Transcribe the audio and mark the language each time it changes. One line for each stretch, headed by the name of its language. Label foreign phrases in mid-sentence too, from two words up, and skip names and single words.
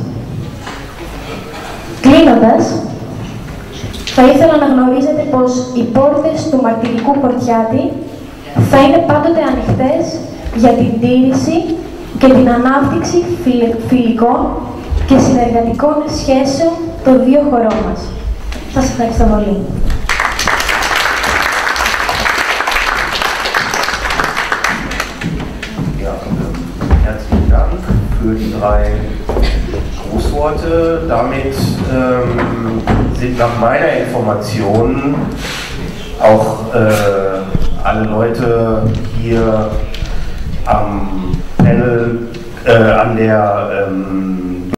Greek: Κλείνοντας, θα ήθελα να γνωρίζετε πως οι πόρτες του μαρτυρικού Χορτιάτη θα είναι πάντοτε ανοιχτές για την τήρηση και την ανάπτυξη φιλικών και συνεργατικών σχέσεων των δύο χωρών μας. Σας ευχαριστώ πολύ.
German: Herzlichen Dank für die 3 Grußworte. Damit sind nach meiner Information auch alle Leute hier am Panel, an der